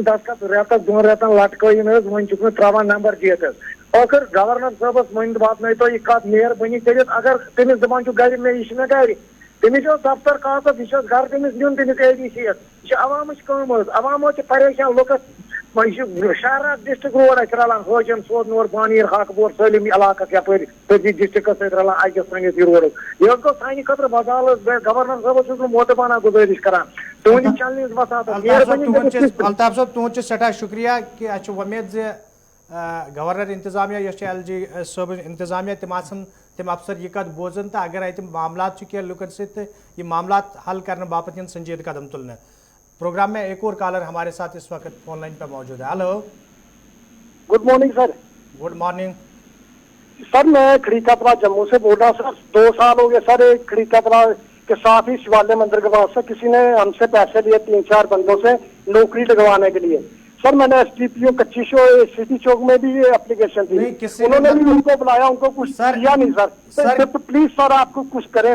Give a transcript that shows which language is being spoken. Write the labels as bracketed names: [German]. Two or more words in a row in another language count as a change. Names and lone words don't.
[Kashmiri] دستخط رٮ۪تس 2 رٮ۪تن لٹکٲیِن حظ وۄنۍ چھُکھ نہٕ تراوان نمبر دِتھ حظ ٲخر گورنر صٲبس واتنٲیتو یہِ کتھ مہربٲنی کٔرِتھ اگر تٔمِس دپان چھُ گرِ مےٚ یہِ چھُ مےٚ گرِ تٔمِس چھُ دفتر کاغذ یہِ چھُ گرٕ تٔمِس نیُن تٔمِس ADC یس یہِ چھِ عوامٕچ کٲم حظ عوام حظ چھِ پریشان لُکس وۄنۍ چھُ شہرات [English] district road [Kashmiri] اَسہِ رلان حٲجن سوزنور بانیٖر ہاکپور سٲلِم علاقس یپٲرۍ تٔتی ڈسٹرکس سۭتۍ رلان اکہِ سٲنِس یہِ روڈس یہِ حظ گوٚو سانہِ خٲطرٕ بدال حظ گورنر صٲبس چھُس بہٕ موتبانہ گُزٲرِش کران تُہنٛدِ چنلہِ ہٕنٛز وساتھ الطاف صٲب تُہُنٛد چھُ سٮ۪ٹھاہ شُکریہ کہِ اَسہِ چھُ وۄمید زِ گورنر انتظامیہ یۄس چھِ LG صٲبٕنۍ انتظامیہ تِم آسن تِم افسر یہِ کتھ بوزان تہٕ اگر اَتہِ معاملات چھِ کینٛہہ لُکن سۭتۍ تہٕ یہِ معاملات حل کرنہٕ باپتھ یِن سنجیدٕ قدم تُلنہٕ. [Urdu] پروگرام میں ایک اور کالر ہمارے ساتھ اس وقت فون لائن پہ موجود ہے. ہلو [English] good morning sir. good morning [Urdu] سر میں کھڑی کترا جموں سے بول رہا ہوں سر 2 سال ہو گئے سر ایک کھڑی کترا کے ساتھ ہی شیوالیہ مندر کے پاس سے کسی نے ہم سے پیسے لیے 3-4 بندوں سے نوکری لگوانے کے لیے سر میں نے STPO کچی سٹی چوک میں بھی یہ اپلیکیشن دی انہوں نے بھی ان کو بلایا ان کو کچھ کیا نہیں سر پلیز سر آپ کو کچھ کریں